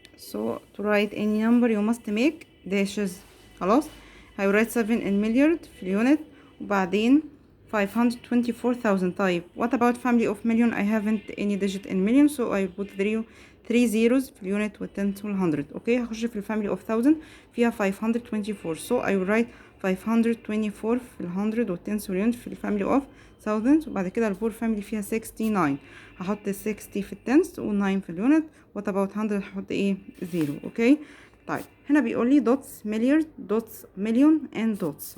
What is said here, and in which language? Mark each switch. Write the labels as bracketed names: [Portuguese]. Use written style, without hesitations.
[English] So to write any number you must make dashes. [Arabic] خلاص هيwrite 7 in milliard في اليونت وبعدين 524,000. طيب [English] what about family of million? I haven't any digit in million, so I put 3 zeros [Arabic] في اليونت وال10 وال100. اوكي هخش في الفاميلي of 1000 فيها 524, [English] so I will write 524 [Arabic] في ال100 وال10 واليونت في الفاميلي of 1000. وبعد كده البور فاميلي فيها 69. هحط 60 في التنس و9 في اليونت. [English] what about 100؟ [Arabic] هحط ايه 0. اوكي طيب هنا بيقول لي دوتس مليار دوتس مليون اند دوتس.